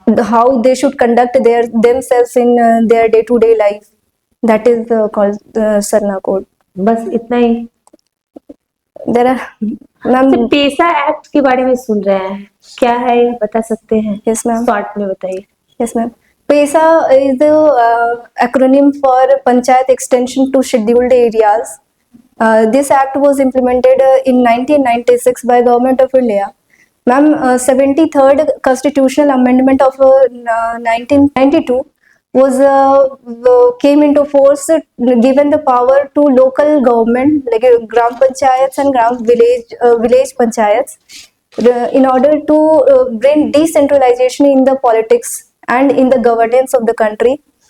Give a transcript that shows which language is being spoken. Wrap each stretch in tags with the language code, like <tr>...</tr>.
<en>How they should conduct themselves in their day-to-day life. That is called Sarna code.</en> <hi>बस इतना ही?</hi> <en>There are, ma'am.</en> <hi>तो पेशा act के बारे में सुन रहे हैं, क्या है ये बता सकते हैं?</hi> <en>Yes, ma'am.</en> <hi>शॉर्ट में बताइए।</hi> <en>Yes, ma'am. PESA is the acronym for Panchayat Extension to Scheduled Areas. This act was implemented in 1996 by Government of India. Ma'am, 73rd Constitutional Amendment of 1992 was came into force, given the power to local government like Gram Panchayats and village Panchayats in order to bring decentralization in the politics and in the governance of the country.</en>